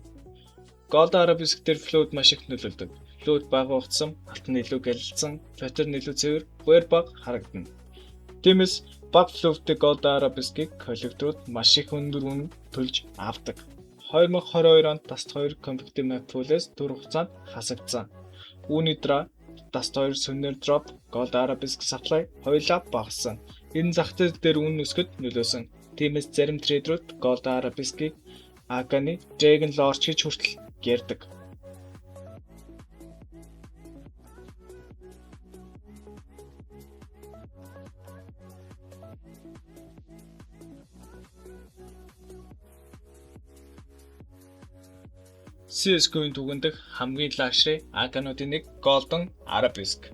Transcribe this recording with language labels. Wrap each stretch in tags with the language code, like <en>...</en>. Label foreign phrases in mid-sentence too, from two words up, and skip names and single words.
<mn>Gold Arabesque дээр float маш их нөлөөлдөг. Float бага багтсан, алт нь илүү гялалцсан, паттерн илүү цэвэр, wear бага харагдана. Тиймээс баг floatтэй Gold Arabesque-ийг коллекторууд маш их өндөр үнэ төлж авдаг. 2022 онд Dust 2</mn> <en>competitive map pool-ээс</en> <mn>төр хугацаанд хасагдсан. Үүний дараа Dust 2</mn> <en>Souvenir drop,</en> <mn>Gold Arabesque supply хоёулаа багассан. Энэ зах зээл дээр үнэ өсгөд нөлөөсөн. Тиймээс зарим трейдерүүд Gold Arabesque-ийг AK-ны Dragon Lord гэж хүртэл ярьдаг. CS:GO-ийн түүхэнд хамгийн luxury AK-нуудын нэг Golden Arabesque.</mn>